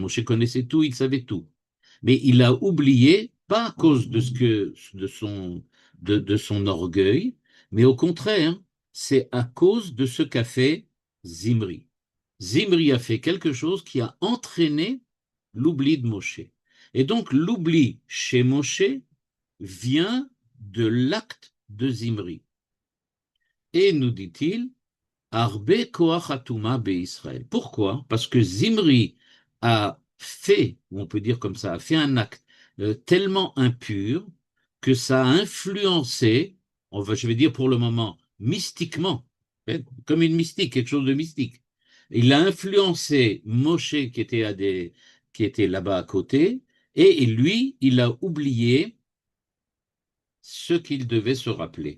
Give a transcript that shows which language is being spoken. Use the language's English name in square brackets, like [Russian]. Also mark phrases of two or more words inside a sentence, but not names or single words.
[French] Moshe connaissait tout, il savait tout. Mais il a oublié, pas à cause de son orgueil, mais au contraire, c'est à cause de ce qu'a fait Zimri. Zimri a fait quelque chose qui a entraîné l'oubli de Moshe. Et donc l'oubli chez Moshe vient de l'acte de Zimri. Et nous dit-il, [Hebrew] הרבה כוח הטומאה בישראל. [French] Pourquoi? Parce que Zimri a fait, ou on peut dire comme ça, a fait un acte tellement impur que ça a influencé, je vais dire pour le moment, mystiquement, comme une mystique, quelque chose de mystique. Il a influencé Moshe qui était là-bas à côté, et lui, il a oublié ce qu'il devait se rappeler.